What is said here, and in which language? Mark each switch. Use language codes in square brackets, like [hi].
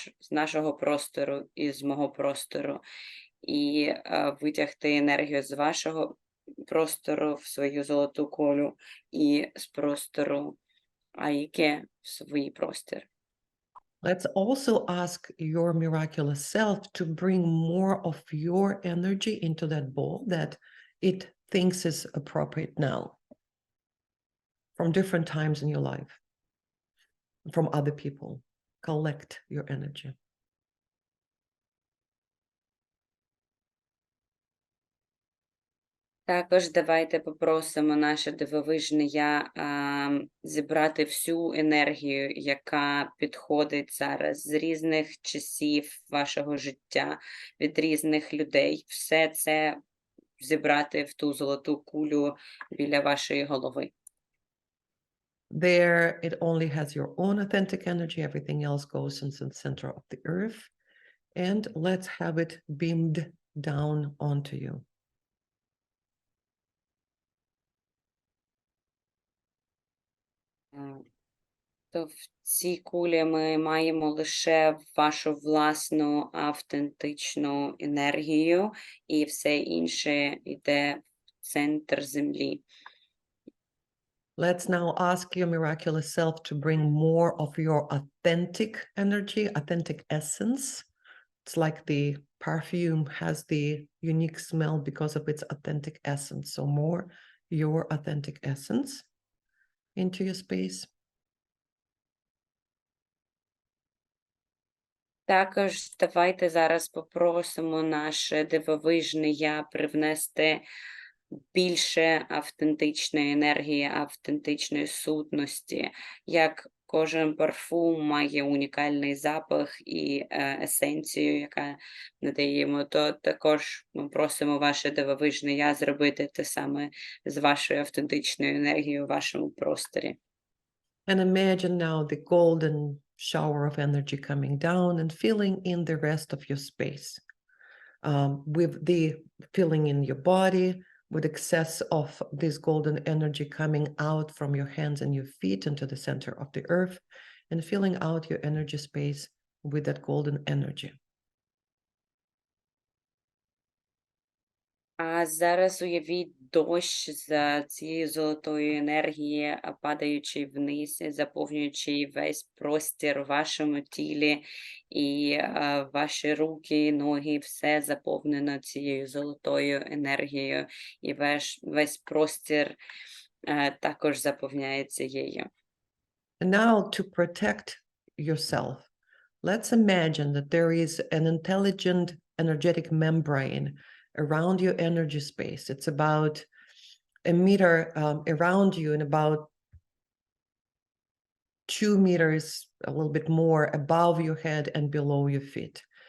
[uk] нашого простору і з мого простору, і витягти енергію з вашого простору в свою золоту кулю і з простору Алікі в свій простір. [en] Let's also ask your miraculous self to bring more of your energy into that ball that it thinks is appropriate now, from different times in your life, from other people. Collect your energy. [uk] Також давайте попросимо наше дивовижне я зібрати всю енергію, яка підходить зараз з різних часів вашого життя, від різних людей. Все це зібрати в ту золоту кулю біля вашої голови. [en] There, it only has your own authentic energy. Everything else goes into the center of the earth. And let's have it beamed down onto you. [uk] То в цій кулі ми маємо лише вашу власну автентичну енергію, і все інше йде в центр землі. [en] Let's now ask your miraculous self to bring more of your authentic energy, authentic essence. It's like the perfume has the unique smell because of its authentic essence. So more your authentic essence into your space. [uk] Також давайте зараз попросимо наше дивовижне я привнести більше автентичної енергії, автентичної сутності, як кожен парфум має унікальний запах і есенцію, яка надає йому, то також ми просимо ваше дивовижне я зробити те саме з вашою автентичною енергією у вашому просторі. [en] And imagine now the golden shower of energy coming down and filling in the rest of your space. With the feeling in your body, with excess of this golden energy coming out from your hands and your feet into the center of the earth, and filling out your energy space with that golden energy. [uk] А зараз уявіть дощ з цієї золотої енергії, падаючий вниз, заповнюючи весь простір у вашому тілі, і ваші руки, ноги, все заповнено цією золотою енергією, і весь простір також заповняється її. [en] And now to protect yourself, let's imagine that there is an intelligent energetic membrane around your energy space. It's about a meter around you and about 2 meters, a little bit more above your head and below your feet.